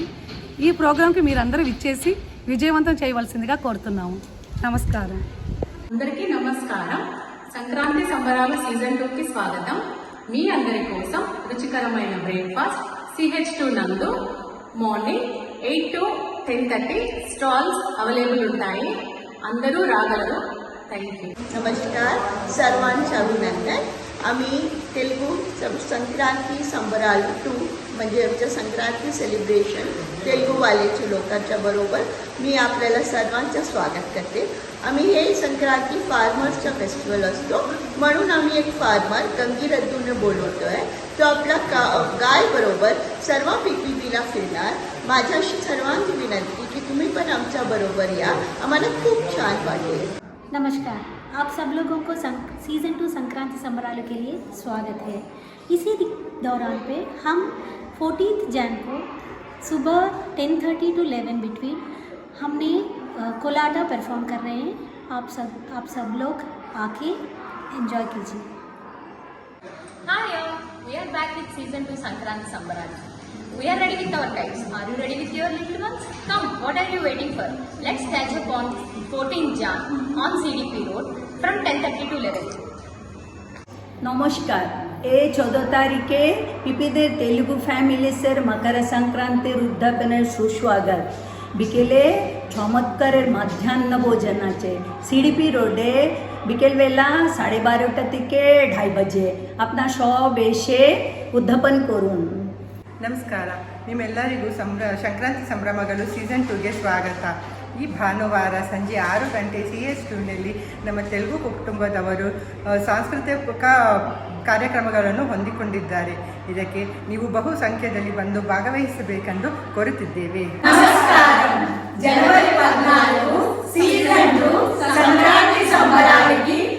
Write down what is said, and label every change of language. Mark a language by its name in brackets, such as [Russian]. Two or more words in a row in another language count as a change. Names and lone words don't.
[Telugu] ఈ ప్రోగ్రాంకి మీరందరూ విచ్చేసి విజయవంతం చేయవలసిందిగా కోరుతున్నాము. నమస్కారం. అందరికీ నమస్కారం. సంక్రాంతి సంబరాల సీజన్ 2కి స్వాగతం. మీ అందరి కోసం రుచికరమైన బ్రేక్ఫాస్ట్ CH2 నందు [English] morning 8 to 10:30 stalls available [Telugu] ఉంటాయి. అందరూ రాగలరు. [English] thank you. [Marathi] नमस्कार सर्वांचं अभिनंदन. आम्ही तेलुगू संक्रांती संबराल 2 म्हणजे आमचं संक्रांती सेलिब्रेशन तेलुगूवाल्याच्या लोकांच्या बरोबर मी आपल्याला सर्वांचं स्वागत करते. आम्ही हे संक्रांती फार्मर्सचा फेस्टिवल असतो म्हणून आम्ही एक फार्मर गंगीरद्दूने बोलवतो आहे. तो आपला गाय बरोबर सर्व PPBला फिरणार. माझ्याशी सर्वांची विनंती की तुम्ही पण आमच्या बरोबर या. आम्हाला खूप छान वाटेल. [Hindi] नमस्कार, आप सब लोगों को सीज़न 2 संक्रांति संबरालों के लिए स्वागत है. इसी दौरान पे हम 14 जैन को सुबह [English] 10:30 to 11 between [Hindi] हमने कोलाटा परफॉर्म कर रहे हैं. आप सब लोग आके एंजॉय कीजिए. [English] Hi all, we are back with season 2 Sankranti Sambaral. We are ready with our kites. Are you ready with your little ones? Come, what are you waiting for? Let's catch up on 14 Jan on CDP Road from 10:30 to 11. [Bangla] নমস্কার, এই 14 তারিখে পিপিদের তেলুগু ফ্যামিলিসের মকর সংক্রান্তির উদ্যাপনের সুস্বাগত. বিকেলে চমৎকারের মধ্যাহ্ন ভোজন আছে সিডিপি রোডে বিকেলবেলা 12:30 থেকে 2:30 বাজে. আপনারা সব এসে ಉದ್ಯಾಪನ করুন. [Kannada] ನಮಸ್ಕಾರ, ನಿಮ್ಮೆಲ್ಲರಿಗೂ ಸಂಕ್ರಾಂತಿ ಸಂಭ್ರಮಗಳು ಸೀಸನ್ 2ಗೆ ಸ್ವಾಗತ. ಈ ಭಾನುವಾರ ಸಂಜೆ 6 ಗಂಟೆ CH2ನಲ್ಲಿ ನಮ್ಮ ತೆಲುಗು ಕುಟುಂಬದವರು ಸಾಂಸ್ಕೃತಿಕ ಕಾರ್ಯಕ್ರಮಗಳನ್ನು ಹೊಂದಿಕೊಂಡಿದ್ದಾರೆ. ಇದಕ್ಕೆ ನೀವು ಬಹು ಸಂಖ್ಯೆಯಲ್ಲಿ ಬಂದು ಭಾಗವಹಿಸಬೇಕೆಂದು ಕೋರುತ್ತಿದ್ದೇವೆ. [Telugu] నమస్కారం. జనవరి 14 సీజన్ 2 సంక్రాంతి సంబరాలకి